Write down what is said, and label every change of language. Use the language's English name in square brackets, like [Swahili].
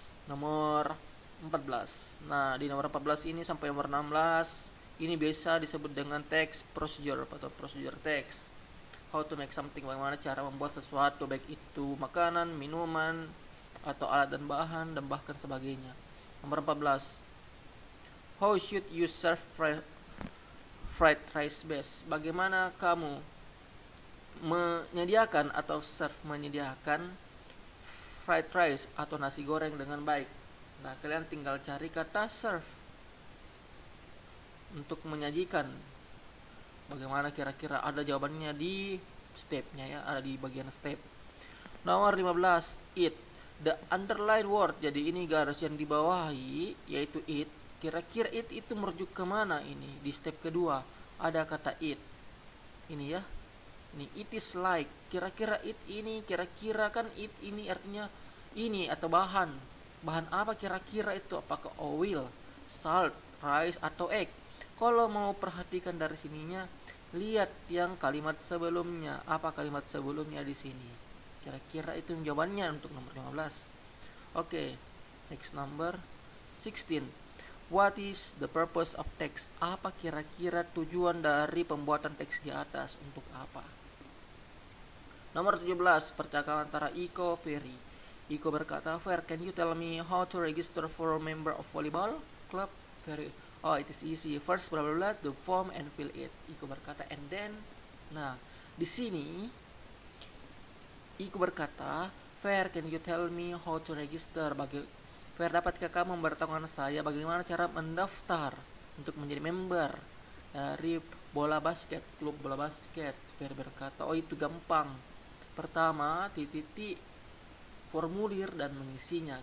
[Indonesian] Nomor 14. Nah, di nomor 14 ini sampai nomor 16 ini biasa disebut dengan text procedure atau procedure text. [English] How to make something, [Indonesian] bagaimana cara membuat sesuatu, baik itu makanan, minuman, atau alat dan bahan, dan bahkan sebagainya. Nomor 14. [English] How should you serve fried rice best? [Indonesian] Bagaimana kamu menyediakan atau menyediakan fried rice atau nasi goreng dengan baik? Nah, kalian tinggal cari kata serve untuk menyajikan. Bagaimana kira-kira? Ada jawabannya di stepnya ya, ada di bagian step. Nomor 15, eat. [English] The underline word, [Indonesian] jadi ini garis yang dibawahi yaitu eat. Kira-kira eat itu merujuk kemana ini? Di step kedua ada kata eat. Ini ya, ini [English] it is like. [Indonesian] Kira-kira eat ini, kira-kira kan eat ini artinya ini atau bahan. Bahan apa kira-kira itu? Apakah oil, salt, rice, atau egg? Kalau mau perhatikan dari sininya, lihat yang kalimat sebelumnya. Apa kalimat sebelumnya di sini? Kira-kira itu jawabannya untuk nomor 15. Oke, [English] next number 16. What is the purpose of text? [Indonesian] Apa kira-kira tujuan dari pembuatan teks di atas? Untuk apa? Nomor 17, percakapan antara Iko Ferry. Iko berkata, [English] Fer, can you tell me how to register for a member of volleyball club? Ferry, oh, it is easy. First, blah blah blah, the form and fill it. [Indonesian] Iko berkata, [English] and then, nah, di sini [Indonesian] Iku berkata, [English] Fair, can you tell me how to register? [Indonesian] Fair, dapatkah kamu memberitahukan saya bagaimana cara mendaftar untuk menjadi member dari bola basket, klub bola basket? Fair berkata, oh itu gampang. Pertama, titik formulir dan mengisinya.